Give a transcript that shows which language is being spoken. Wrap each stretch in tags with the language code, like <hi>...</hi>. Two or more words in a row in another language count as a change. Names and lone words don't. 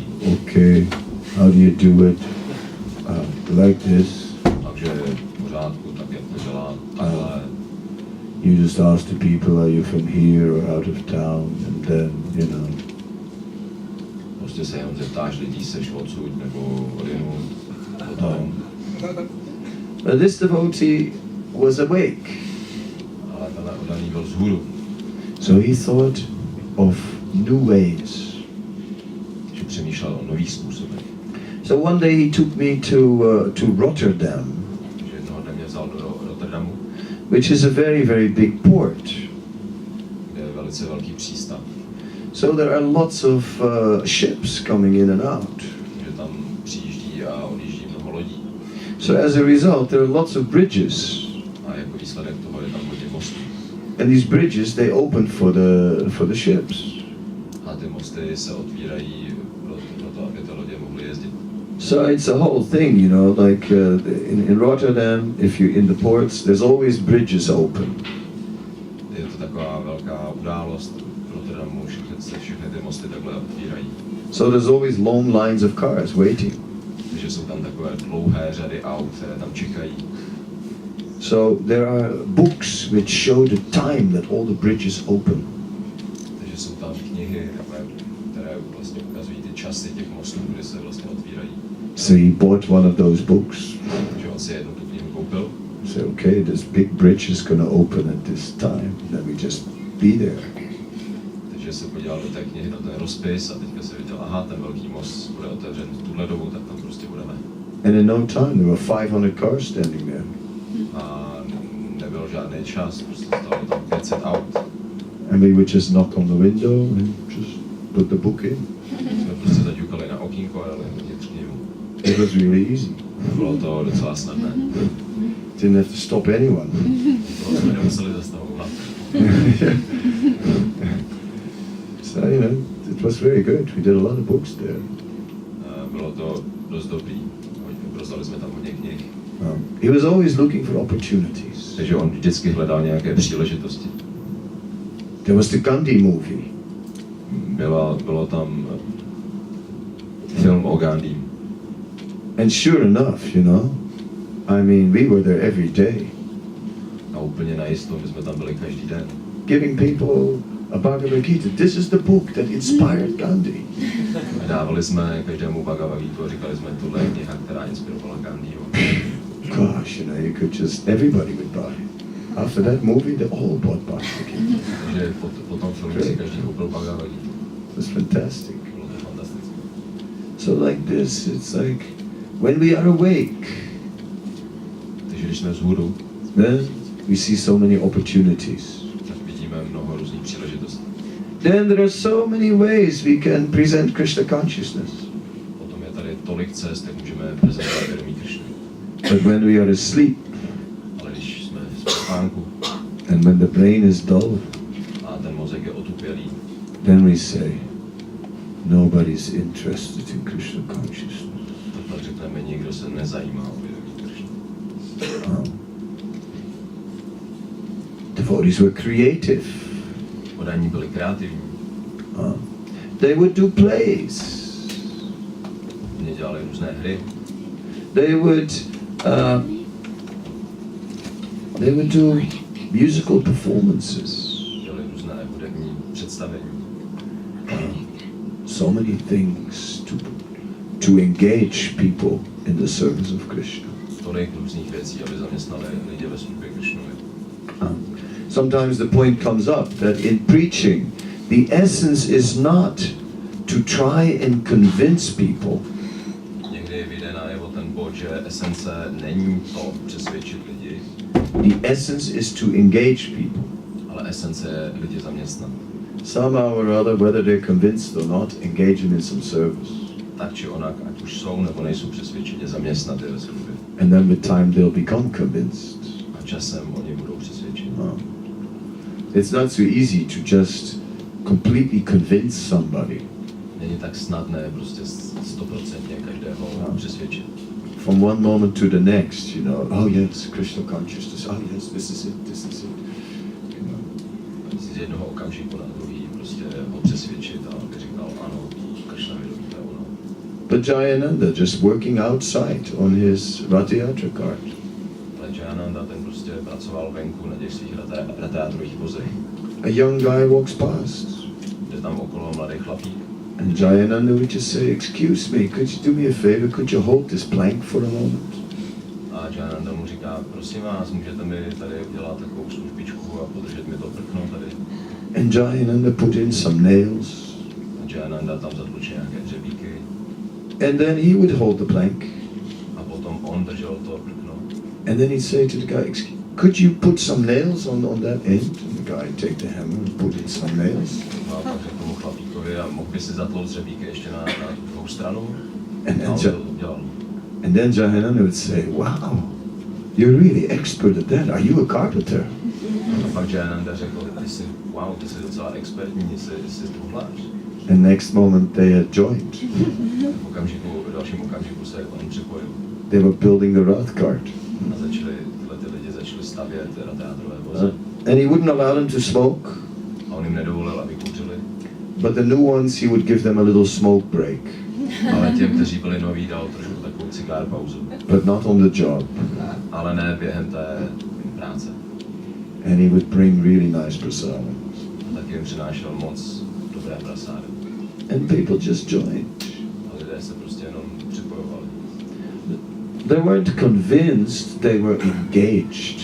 <en>Okay, how do you do it? Like this.</en> <cs>Takže v pořádku, tak jak to dělám. Ale</cs> <en>you just ask the people, are you from here or out of town? And then, you know.</en> <cs>Prostě se jenom zeptáš lidí, seš odsud nebo odinut. Potom.</cs> <en>But this devotee was awake.</en> <cs>Ale tenhle oddaný byl vzhůru.</cs> <en>So he thought of new ways.</en> <cs>Že přemýšlel o nových způsobech.</cs> <en>So one day he took me to Rotterdam.</en> <cs>Že jednoho dne mě vzal do Rotterdamu.</cs> <en>Which is a very big port.</en> <cs>Kde je velice velký přístav.</cs> <en>So there are lots of ships coming in and out.</en> <cs>Že tam přijíždí a odjíždí mnoho lodí.</cs> <en>So as a result, there are lots of bridges.</en> <cs>A jako výsledek toho je tam hodně mostů.</cs> <en>And these bridges, they open for the ships.</en> <cs>A ty mosty se otvírají pro to, aby ty lodě mohly jezdit.</cs> <en>So it's a whole thing, you know, like in Rotterdam, if you're in the ports, there's always bridges open.</en> <cs>Je to taková velká událost v Rotterdamu, všechny ty mosty takhle otvírají.</cs> <en>So there's always long lines of cars waiting.</en> <cs>Takže jsou tam takové dlouhé řady aut, které tam čekají.</cs> <en>So there are books which show the time that all the bridges open.</en> <cs>Takže jsou tam knihy, které vlastně ukazují ty časy těch mostů, kde se vlastně otvírají.</cs> <en>So he bought one of those books.</en> <cs>Takže on si jednu tu knihu koupil.</cs> <en>So okay, this big bridge is going to open at this time. Then we just be there.</en> <cs>Takže se podíval do té knihy na ten rozpis a teďka se viděl, aha, ten velký most bude otevřen v tuhle dobu, tak tam prostě budeme.</cs> <en>And in no time there were 500 cars standing there.</en> <cs>A nebyl žádný čas, prostě stalo tam 500 aut.</cs> <en>And we would just knock on the window and just put the book in.</en> <cs>Jsme prostě zaťukali na okýnko a dali dovnitř knihu.</cs> <en>It was really easy.</en> <cs>Bylo to docela snadné.</cs> <en>Didn't have to stop anyone.</en> <cs>To jsme nemuseli zastavovat.</cs> <en>So, you know, it was very good. We did a lot of books there.</en> <cs>Bylo to dost dobrý. Rozdali jsme tam hodně knih.</cs> <en>He was always looking for opportunities.</en> <cs>Takže on vždycky hledal nějaké příležitosti.</cs> <en>There was the Gandhi movie.</en> <cs>Bylo tam film o Gandhi.</cs> <en>And sure enough, you know, I mean, we were there every day.</en> <cs>A úplně najisto, my jsme tam byli každý den.</cs> <en>Giving people a Bhagavad Gita. This is the book that inspired Gandhi.</en> <cs>Dávali jsme každému Bhagavad Gita a říkali jsme, tohle je kniha, která inspirovala Gandhiho.</cs> <en>gosh, you could just, everybody would buy. After that movie, they all bought Bhagavad Gita.</en> <cs>Takže po tom filmu si každý koupil Bhagavad Gita.</cs> <en>It was fantastic.</en> <cs>Bylo to fantastické.</cs> <en>So like this, it's like, when we are awake,</en> <cs>Takže když jsme vzhůru,</cs> <en>then we see so many opportunities.</en> <cs>tak vidíme mnoho různých příležitostí.</cs> <en>Then there are so many ways we can present Krishna consciousness.</en> <cs>Potom je tady tolik cest, jak můžeme prezentovat vědomí Krishny.</cs> <en>But when we are asleep,</en> <cs>Ale když jsme v spánku</cs> <en>and when the brain is dull,</en> <cs>a ten mozek je otupělý,</cs> <en>then we say, nobody's interested in Krishna consciousness.</en> <cs>tak řekneme, nikdo se nezajímá o vědomí Krishny.</cs> <en>Devotees were creative.</en> <cs>Podaní byli kreativní.</cs> <en>They would do plays.</en> <cs>Oni dělali různé hry.</cs> <en>They would do musical performances.</en> <cs>Dělali různé hudební představení.</cs> <en>So many things to engage people in the service of Krishna.</en> <cs>Tolik různých věcí, aby zaměstnali lidi ve službě Krishnovi.</cs> <en>Sometimes the point comes up that in preaching, the essence is not to try and convince people.</en> <cs>Někdy vyjde najevo ten bod, že esence není to přesvědčit lidi,</cs> <en>The essence is to engage people.</en> <cs>ale esence je lidi zaměstnat.</cs> <en>Somehow or other, whether they're convinced or not, engage them in some service.</en> <cs>Tak či onak, ať už jsou nebo nejsou přesvědčeni, zaměstnat je ve službě.</cs> <en>And then with time they'll become convinced.</en> <cs>A časem oni budou přesvědčeni.</cs> <en>It's not so easy to just completely convince somebody.</en> <cs>Není tak snadné prostě 100% každého přesvědčit.</cs> <en>From one moment to the next, oh yes, Krishna consciousness, oh yes, this is it.</en> <cs>Z jednoho okamžiku na druhý prostě ho přesvědčit a aby říkal ano, Krishna vědomí, to je ono.</cs> <en>But Jayananda just working outside on his Rathayatra cart.</en> <cs>Ale Jayananda ten prostě pracoval venku na těch svých ratayátrových vozech.</cs> <en>A young guy walks past.</en> <cs>Jde tam okolo mladý chlapík.</cs> <en>And Jayananda would just say, excuse me, could you do me a favor, could you hold this plank for a moment?</en> <cs>A Jayananda mu říká, prosím vás, můžete mi tady udělat takovou službičku a podržet mi to prkno tady.</cs> <en>And Jayananda put in some nails.</en> <cs>A Jayananda tam zatlučil nějaké dřebíky.</cs> <en>And then he would hold the plank.</en> <cs>A potom on držel to prkno.</cs> <en>And then he'd say to the guy, could you put some nails on that end? And the guy would take the hammer and put in some nails.</en> <cs>A pak řekl tomu chlapíkovi, a mohl by si zatlout dřebíky ještě na tu druhou stranu?</cs> <en>And then Jayananda would say, wow, you're really expert at that. Are you a carpenter?</en> <cs>A pak Jayananda řekl, ty jsi docela expertní, jsi truhlář.</cs> <en>And next moment they had joined.</en> <cs>V dalším okamžiku se on připojil.</cs> <en>They were building the Rath cart.</en> <cs>A ty lidi začali stavět ratayátrové vozy.</cs> <en>And he wouldn't allow them to smoke.</en> <cs>A on jim nedovolil, aby kouřili.</cs> <en>But the new ones, he would give them a little smoke break.</en> <cs>Ale těm, kteří byli noví, dal trošku takovou cigár pauzu.</cs> <en>But not on the job.</en> <cs>Ale ne během té práce.</cs> <en>And he would bring really nice prasadam.</en> <cs>A taky jim přinášel moc dobré prasády.</cs> <en>And people just joined.</en> <cs>A lidé se prostě jenom připojovali.</cs> <en>They weren't convinced, they were engaged.</en>